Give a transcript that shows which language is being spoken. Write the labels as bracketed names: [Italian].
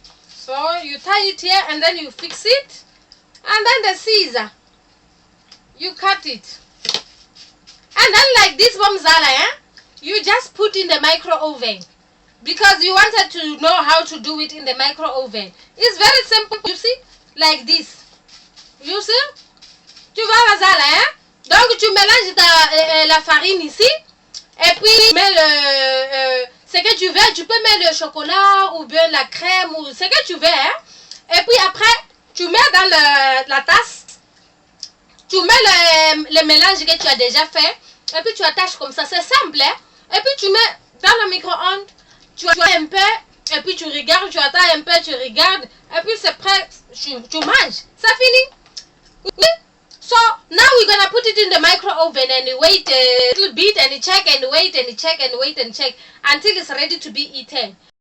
[English] So you tie it here, and then you fix it, and then the scissor, you cut it, and then like this Bazala, you just put in the micro oven, because you wanted to know how to do it in the micro oven. It's very simple, you see, like this. You see? [French] Tu vois Bazala, Donc tu mélanges la farine ici, et puis tu mets ce que tu veux. Tu peux mettre le chocolat ou bien la crème ou ce que tu veux, Et puis après, tu mets dans la tasse, tu mets le mélange que tu as déjà fait, et puis tu attaches comme ça. C'est simple, Et puis tu mets dans le micro-ondes, tu attends un peu, et puis tu regardes, tu attends un peu, tu regardes, et puis c'est prêt, tu manges. Ça finit. Oui. [English] So now we're gonna put it in the micro oven and wait a little bit and check and wait and check and wait and check until it's ready to be eaten.